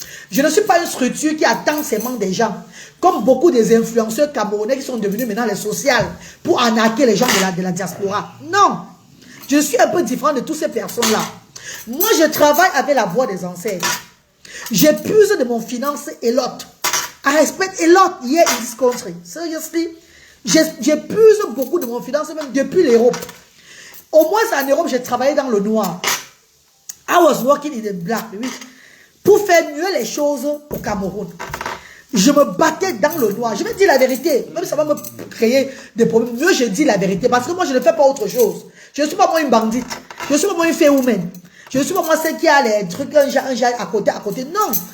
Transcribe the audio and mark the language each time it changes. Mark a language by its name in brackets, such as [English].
[French] Je ne suis pas une structure qui attend seulement des gens. Comme beaucoup des influenceurs camerounais qui sont devenus maintenant les sociales pour arnaquer les gens de la diaspora. Non. Je suis un peu différent de toutes ces personnes-là. Moi, je travaille avec la voix des ancêtres. J'épuise de mon finance et l'autre. [English] I respect a lot here in this country. Seriously. [French] J'épuise beaucoup de mon finance, même depuis l'Europe. Au moins, en Europe, j'ai travaillé dans le noir. I was working in the black, oui. Pour faire mieux les choses au Cameroun. Je me battais dans le noir. Je vais dire la vérité. Même si ça va me créer des problèmes. Mieux, je dis la vérité. Parce que moi, je ne fais pas autre chose. Je ne suis pas moi une bandite. Je ne suis pas moi une fée humaine. Je ne suis pas moi celle qui a les trucs, un genre à côté. Non.